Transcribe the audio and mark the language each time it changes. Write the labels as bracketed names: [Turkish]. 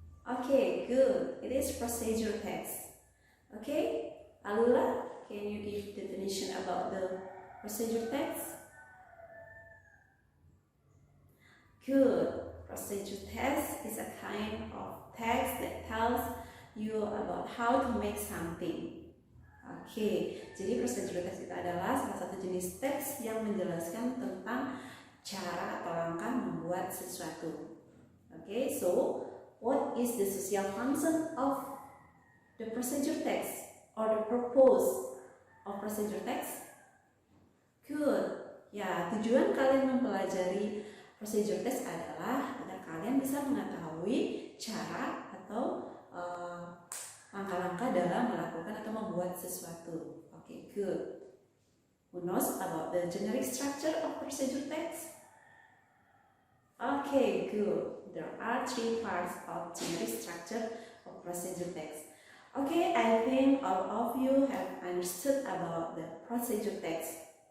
[English] Okay, good. It is procedure text. Okay, Alula, can you give definition about the procedure text? Good. Procedure text is a kind of text that tells you about how to make something. [Indonesian] Oke, jadi procedure text itu adalah salah satu jenis teks yang menjelaskan tentang cara atau langkah membuat sesuatu. [English] Oke, so what is the social function of the procedure text or the purpose of procedure text? Good. [Indonesian] Ya, tujuan kalian mempelajari procedure text adalah agar kalian bisa mengetahui cara atau langkah-langkah dalam melakukan atau membuat sesuatu. [English] Okay, good. Who knows about the generic structure of procedure text? Okay, good. There are three parts of generic structure of procedure text. Okay, I think all of you have understood about the procedure text.